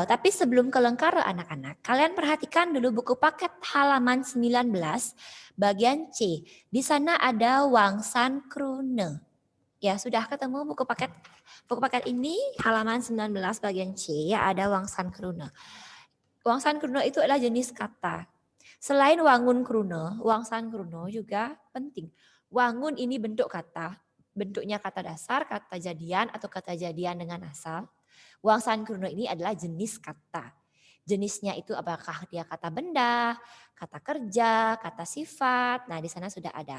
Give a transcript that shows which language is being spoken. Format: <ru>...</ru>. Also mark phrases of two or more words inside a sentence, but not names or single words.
<id>Tapi sebelum ke lengkara anak-anak, kalian perhatikan dulu buku paket halaman 19 bagian C. Di sana ada</id> <ban>Wangsan Krune.</ban> <id>Ya, sudah ketemu buku paket ini halaman 19 bagian C, ya ada</id> <ban>Wangsan Krune. Wangsan Krune</ban> <id>itu adalah jenis kata. Selain</id> <ban>wangun krune, wangsan krune</ban> <id>juga penting. Wangun ini bentuk kata, bentuknya kata dasar, kata jadian atau kata jadian dengan asal.</id> <ban>Wangsan krune</ban> <id>ini adalah jenis kata. Jenisnya itu apakah dia kata benda, kata kerja, kata sifat. Nah, di sana sudah ada.</id>